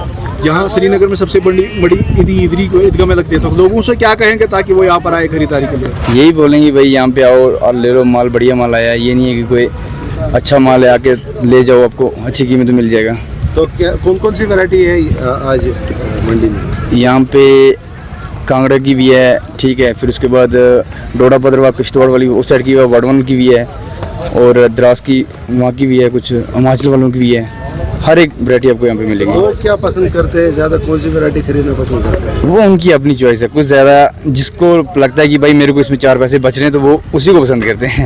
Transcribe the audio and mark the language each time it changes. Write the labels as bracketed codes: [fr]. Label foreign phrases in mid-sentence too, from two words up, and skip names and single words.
[ur] یہاں سری نگر میں سب سے بڑی عیدی کو عیدگاہ میں لگ دیتا ہوں, لوگوں سے کیا کہیں گے تاکہ وہ یہاں پر آئے خریداری کے لیے؟ یہی بولیں گے بھائی یہاں پہ آؤ اور لے لو مال, بڑھیا مال آیا ہے, یہ نہیں ہے کہ کوئی اچھا مال ہے آ کے لے جاؤ, آپ کو اچھی قیمت مل جائے گا. تو کیا کون کون سی ویرائٹی ہے آج منڈی میں؟ یہاں پہ کانگڑا کی بھی ہے, ٹھیک ہے, پھر اس کے بعد ڈوڈا پدروا کشتواڑ والی اس سائڈ کی ہے, وڈون کی بھی ہے, اور دراس کی وہاں کی بھی ہے, کچھ ہماچل والوں کی بھی ہے, ہر ایک ویرائٹی آپ کو یہاں پہ ملے گی. لوگ کیا پسند کرتے ہیں, زیادہ کون سی ویرائٹی خریدنا پسند کرتے ہیں؟ وہ ان کی اپنی چوائس ہے, کچھ زیادہ جس کو لگتا ہے کہ بھائی میرے کو اس میں 4 پیسے بچ رہے ہیں تو وہ اسی کو پسند کرتے ہیں.